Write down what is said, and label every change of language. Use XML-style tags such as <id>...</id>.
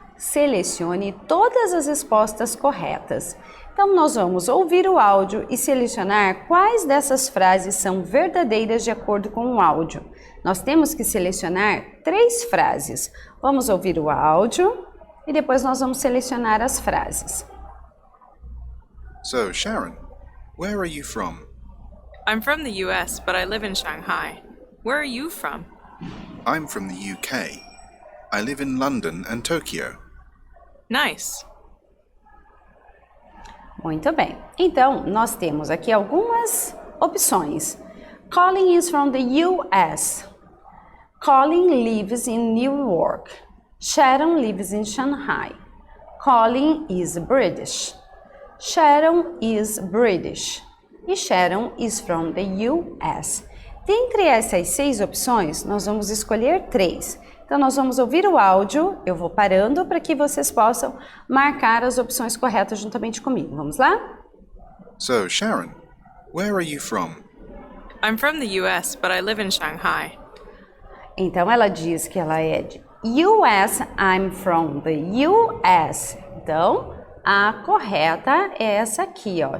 <pt>Selecione todas as respostas corretas. Então, nós vamos ouvir o áudio e selecionar quais dessas frases são verdadeiras de acordo com o áudio. Nós temos que selecionar 3 frases. Vamos ouvir o áudio e depois nós vamos selecionar as frases.</pt> <en>So, Sharon, where are you from? I'm from the US, but I live in Shanghai. Where are you from? I'm from the UK. I live in London and Tokyo. Nice.</en> <pt>Muito bem. Então, nós temos aqui algumas opções.</pt> <en>Colin is from the US. Colin lives in New York. Sharon lives in Shanghai. Colin is British. Sharon is British. E Sharon is from the US.</en> <pt>Dentre essas 6 opções, nós vamos escolher 3. Então, nós vamos ouvir o áudio, eu vou parando para que vocês possam marcar as opções corretas juntamente comigo. Vamos lá?</pt> <en>So, Sharon, where are you from? I'm from the US, but I live in Shanghai.</en> <pt>Então, ela diz que ela é de US,</pt> <en>I'm from the US.</en> <pt>Então, a correta é essa aqui, ó.</pt>